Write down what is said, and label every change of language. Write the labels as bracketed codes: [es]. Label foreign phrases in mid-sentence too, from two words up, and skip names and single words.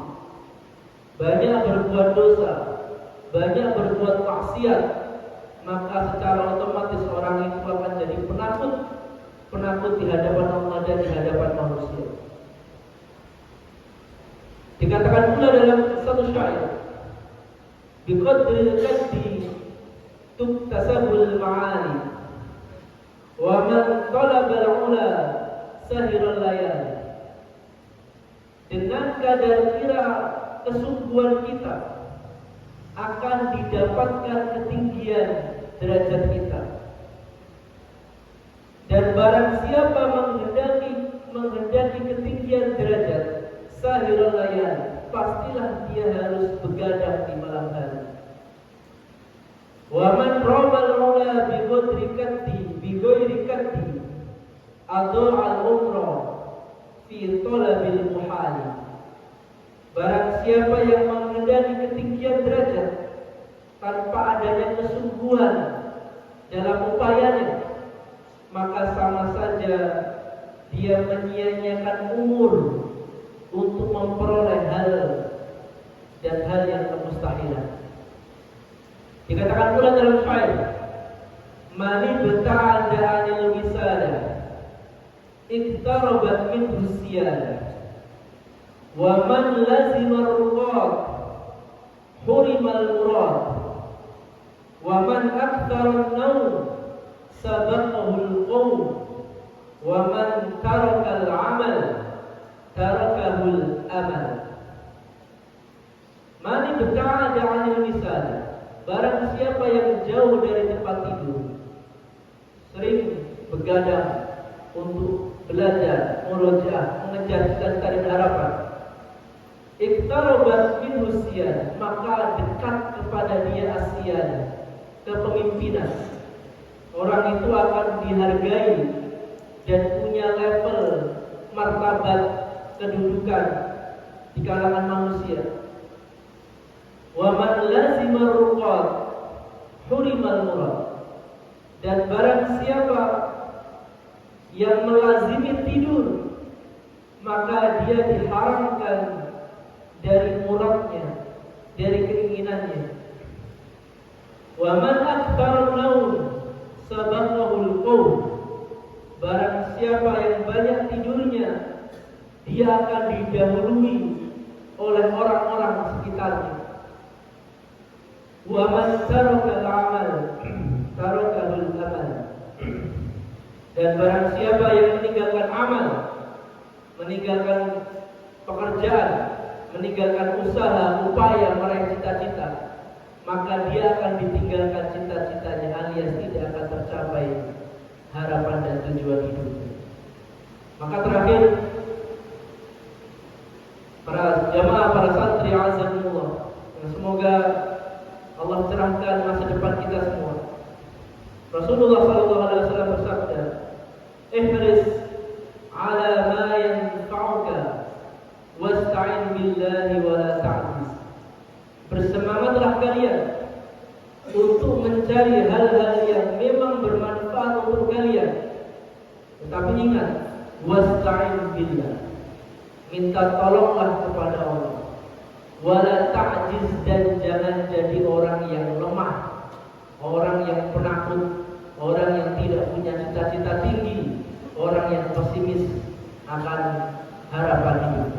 [id] Banyak berbuat dosa, banyak berbuat maksiat, maka secara otomatis orang itu akan jadi penakut di hadapan Allah dan di hadapan manusia. Dikatakan pula dalam satu syair, [ar] بقدر الكد تكتسب المعالي ومن طلب العلا سهر الليالي. [id] Dengan kadar kira kesungguhan kita akan didapatkan ketinggian derajat kita. Dan barang siapa menghendaki ketinggian derajat [ar] سهر الليالي, [id] pastilah dia harus begadang di malam hari. [ar] ومن رام العلا بغير كد أضاع العمر في طلب المحال. [id] Barang siapa yang menghendaki ketinggian derajat tanpa adanya kesungguhan dalam upayanya, maka sama saja dia menyia-nyiakan umur untuk memperoleh hal dan hal yang kemustahilan. Dikatakan pula dalam syair, [ar] من تباعد عن الوسادة اقتربت منه السيادة ومن لازم الرقاد حرم المراد ومن أكثر النوم سبقه القوم ومن ترك العمل تركه الأمل. من تباعد عن الوسادة, [id] barang siapa yang jauh dari tempat tidur, sering begadang untuk belajar, murojaah, mengejar cita-cita dan harapan, [ar] اقتربت منه السيادة, [id] maka dekat kepada dia asyan, kepemimpinan. Orang itu akan dihargai dan punya level martabat kedudukan di kalangan manusia. [ar] ومن لازم الرقاد حرم المراد, [id] dan barang siapa yang melazimi tidur, maka dia diharamkan dari muradnya, dari keinginannya. [ar] ومن أكثر النوم سبقه القوم, [id] barang siapa yang banyak tidurnya, dia akan didahului oleh orang-orang sekitarnya. [ar] ومن ترك العمل تركه الأمل. [id] Dan barang siapa yang meninggalkan amal, meninggalkan pekerjaan, meninggalkan usaha, upaya meraih cita-cita, maka dia akan ditinggalkan cita-citanya, alias tidak akan tercapai harapan dan tujuan hidupnya. Maka terakhir, para jamaah, para santri azanullah, semoga Allah cerahkan masa depan kita semua. Rasulullah SAW bersabda, [ar] "احرص على ما ينفعك واستعن بالله ولا تعجز." [id] Bersemangatlah kalian untuk mencari hal-hal yang memang bermanfaat untuk kalian. Tetapi ingat, [ar] واستعن بالله, [id] minta tolonglah kepada Allah. [ar] ولا تعجز, [id] dan jangan jadi orang yang lemah, orang yang penakut, orang yang tidak punya cita-cita tinggi, orang yang pesimis akan harapan hidupnya.